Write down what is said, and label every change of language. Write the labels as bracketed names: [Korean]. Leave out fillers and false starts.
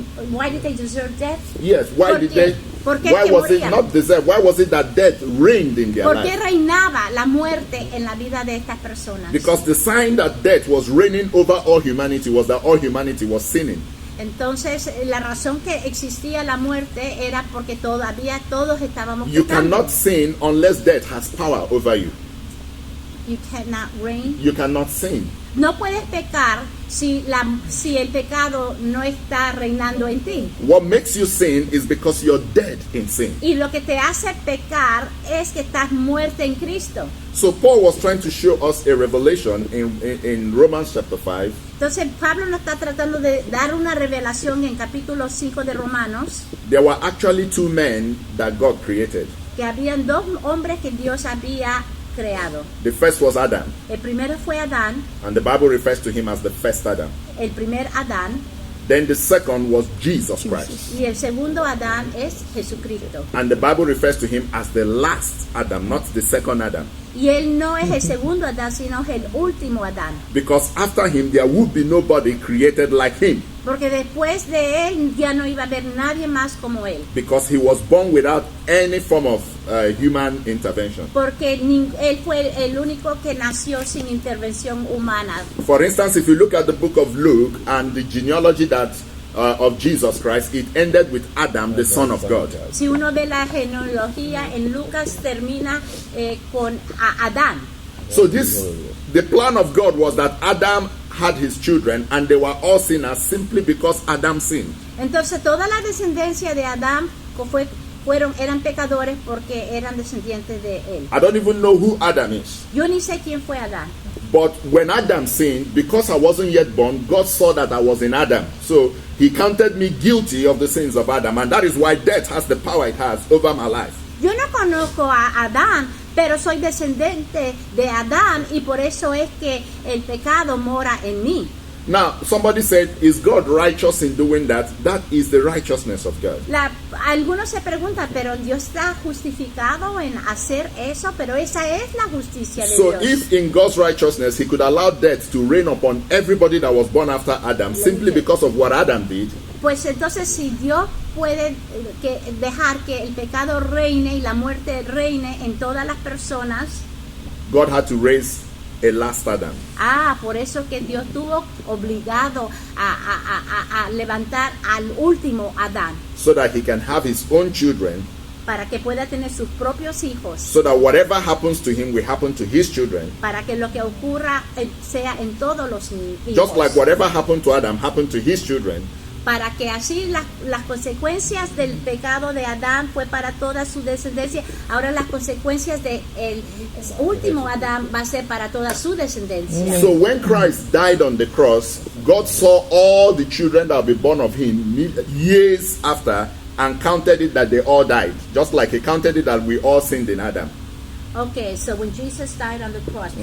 [English] Why did they deserve death? Yes, why did they? Why was it not deserved? Why was it that death reigned in their life? [Spanish] ¿Por qué reinaba la muerte en la vida de estas personas? [English] Because the sign that death was reigning over all humanity was that all humanity was sinning. [Spanish] Entonces, la razón que existía la muerte era porque todavía todos estábamos [English] You [Spanish] pecando. [English] cannot sin unless death has power over you. You cannot reign. You cannot sin. [Spanish] No puedes pecar si el pecado no está reinando en ti. [English] What makes you sin is because you're dead in sin. [Spanish] Y lo que te hace pecar es que estás muerto en Cristo. [English] So Paul was trying to show us a revelation in Romans chapter 5. [Spanish] Entonces Pablo nos está tratando de dar una revelación en capítulo 5 de Romanos. [English] There were actually two men that God created. [Spanish] Que habían dos hombres que Dios había creado. [English] The first was Adam. [Spanish] El primero fue Adán. [English] And the Bible refers to him as the first Adam. [Spanish] El primer Adán. [English] Then the second was Jesus Christ. [Spanish] Y el segundo Adán es Jesucristo. [English] And the Bible refers to him as the last Adam, not the second Adam. [Spanish] Y él no es el segundo Adán, sino el último Adán. [English] Because after him there would be nobody created like him. [Spanish] Porque después de él ya no iba a haber nadie más como él. [English] Because he was born without any form of human intervention. [Spanish] Porque él fue el único que nació sin intervención humana. [English] For instance, if you look at the book of Luke and the genealogy that of Jesus Christ, it ended with Adam, the son of God. [Spanish] Si uno ve la genealogía en Lucas termina con Adán. [English] So the plan of God was that Adam had his children and they were all sinners simply because Adam sinned. [Spanish] Entonces toda la descendencia de Adán eran pecadores porque eran descendientes de él. [English] I don't even know who Adam is. [Spanish] Yo ni sé quién fue Adán. [English] But when Adam sinned, because I wasn't yet born, God saw that I was in Adam. So he counted me guilty of the sins of Adam. And that is why death has the power it has over my life. [Spanish] Yo no conozco a Adán, pero soy descendiente de Adán y por eso es que el pecado mora en mí. [English] Now, somebody said, is God righteous in doing that? That is the righteousness of God. [Spanish] Algunos se preguntan, pero Dios está justificado en hacer eso, pero esa es la justicia de [English] So [Spanish] Dios. [English] if in God's righteousness he could allow death to reign upon everybody that was born after Adam simply because of what Adam did, [Spanish] Pues entonces si Dios puede dejar que el pecado reine y la muerte reine en todas las personas, [English] God had to raise a last Adam. [Spanish] por eso que Dios tuvo obligado a levantar al último Adán, [English] So that he can have his own children, [Spanish] para que pueda tener sus propios hijos, [English] so that whatever happens to him will happen to his children. [Spanish] para que lo que ocurra sea en todos los hijos. [English] Just like whatever happened to Adam happened to his children. [Spanish] Para que así las consecuencias del pecado de Adán fue para toda su descendencia. Ahora las consecuencias del último Adán va a ser para toda su descendencia. [English] So when Christ died on the cross, God saw all the children that will be born of him years after and counted it that they all died. Just like he counted it that we all sinned in Adam. Okay, so when Jesus died on the cross.